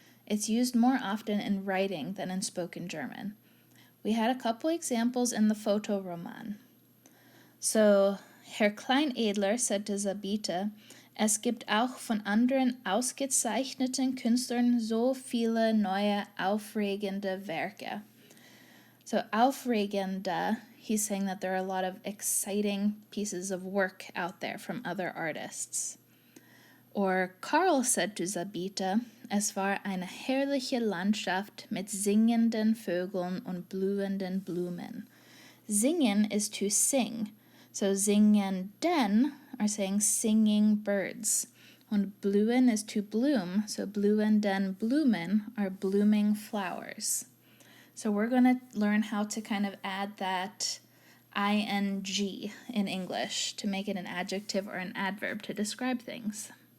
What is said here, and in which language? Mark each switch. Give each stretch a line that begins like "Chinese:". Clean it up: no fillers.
English: It's used more often in writing than in spoken German. We had a couple examples in the Fotoroman. So, Herr Kleinedler said to Sabite,
German: es gibt auch von anderen ausgezeichneten Künstlern so viele neue, aufregende Werke.
English: So, aufregende, he's saying that there are a lot of exciting pieces of work out there from other artists. Or Karl said to Sabite,
German: es war eine herrliche Landschaft mit singenden Vögeln und blühenden Blumen.
English: Singen is to sing. So singenden are saying singing birds. Und blühen is to bloom. So blühenden Blumen are blooming flowers. So we're going to learn how to kind of add that ing in English to make it an adjective or an adverb to describe things.